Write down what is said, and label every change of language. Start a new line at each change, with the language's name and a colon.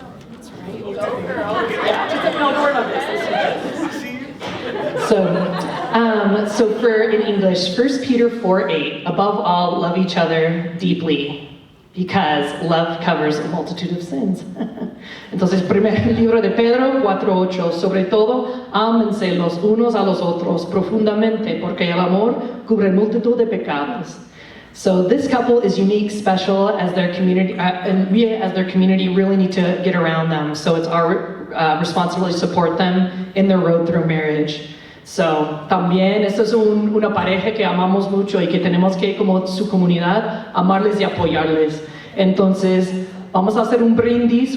English: That's right. Yeah, no, don't worry about this. So for in English, 1 Peter 4:8, above all, love each other deeply, because love covers a multitude of sins.
Spanish: Entonces, primer libro de Pedro 4:8, sobre todo, ámense los unos a los otros profundamente, porque el amor cubre multitud de pecados.
English: So this couple is unique, special, as their community, and we as their community really need to get around them. So it's our responsibility to support them in their road through marriage.
Spanish: So, también esta es una pareja que amamos mucho y que tenemos que, como su comunidad, amarles y apoyarles. Entonces, vamos a hacer un brindis.